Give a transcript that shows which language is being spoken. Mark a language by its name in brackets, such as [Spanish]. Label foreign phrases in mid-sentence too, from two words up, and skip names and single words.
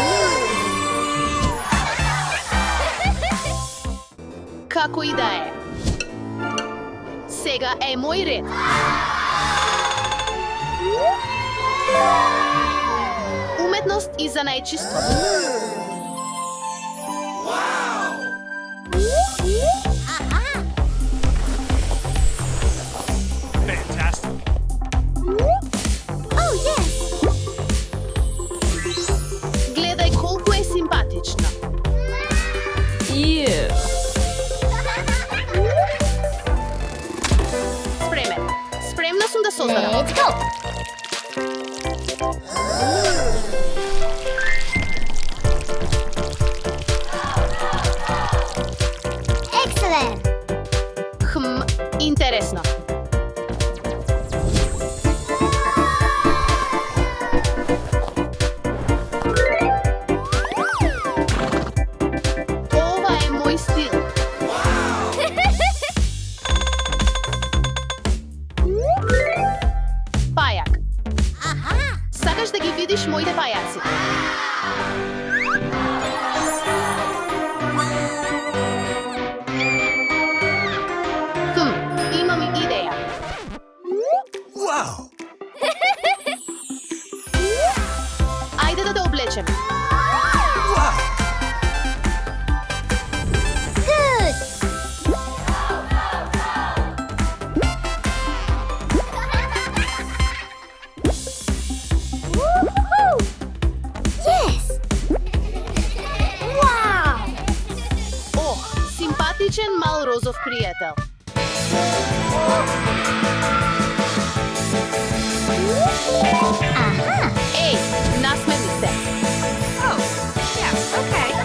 [Macedonian] Како и да е. Сега е мој ред. Уметност и занаечиство. [English] Fantastic. Oh, yes! [Macedonian] Гледај колку е симпатична. Спремен. Спремна сум да создадам. [English] Let's go! Excellent! [Macedonian] Интересно. Ова е мој стил. Пајак. Сакаш да ги видиш моите пајаци? Имам идеја. [English] Wow. [Macedonian] Ајде да те облечеме. [English] Wow. Good! Woohoo! Yes! Wow! [Macedonian] Ох, симпатичен мал розов пријател. Еј, насмевни се. [English] Oh, yeah, okay.